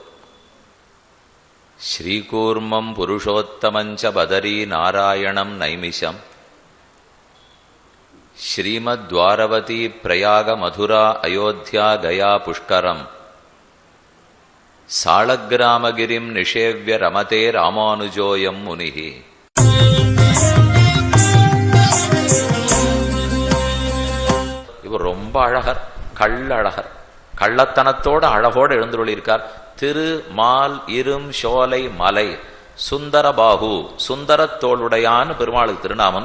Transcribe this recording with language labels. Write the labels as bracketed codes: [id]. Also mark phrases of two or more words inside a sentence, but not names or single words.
[sa] శ్రీకూర్మం పురుషోత్తమంచ బదరీ నారాయణం నైమిషం శ్రీమద్వారవతీ ప్రయాగ మధురా అయోధ్యా గయా పుష్కరం సాళగ్రామగిరిం నిషేవ్య రమతే రామానుజోయం మునిః. [ta] இவர் ரொம்ப அழகர், கள்ளழகர், கள்ளத்தனத்தோட அழகோடு எழுந்துள்ளிருக்கார். திரு மால் இரும் சோலை மலை சுந்தரபாகு, சுந்தரத்தோளுடையான்னு பெருமாளுக்கு திருநாமம்.